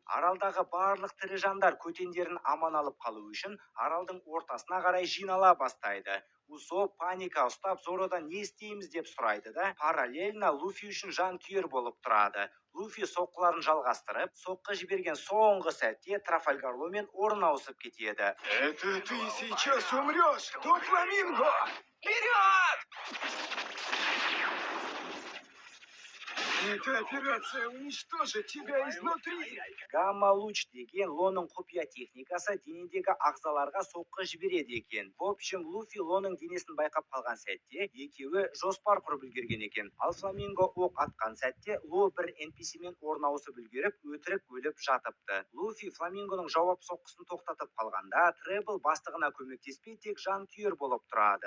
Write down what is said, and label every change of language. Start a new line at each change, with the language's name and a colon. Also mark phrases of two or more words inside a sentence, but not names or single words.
Kazakh: Аралдағы барлық тірі жандар көтендерін аман алып қалу үшін аралдың ортасына қарай жинала бастайды. Усоп паника ұстап Зородан не істейміз деп сұрайды да, параллельно Луфи үшін жан күйер болып тұрады. Луфи соққыларын жалғастырып, соққы жіберген соңғы сәтте Трафальгарломен орын ауысып кетеді.
Russian: Это ты сейчас умрешь, Дофламинго! Вперед! Эта операция уничтожит тебя изнутри.
Kazakh: Гамма-луч деген Лоның құпия техникасы денедегі ағзаларға соққы жібереді екен.
Russian: В общем,
Kazakh: Луфи Лоның денесін байқап қалған сәтте, екеуі жоспар құрып үлгерген екен. Ал Фламинго оқ атқан сәтте, Ло бір NPC-мен орын ауысып үлгеріп, өтірік өліп жатыпты. Луфи Фламингоның жауап соққысын тоқтатып қалғанда, Требл бастығына көмектеспей тек жан күйер болып тұрады.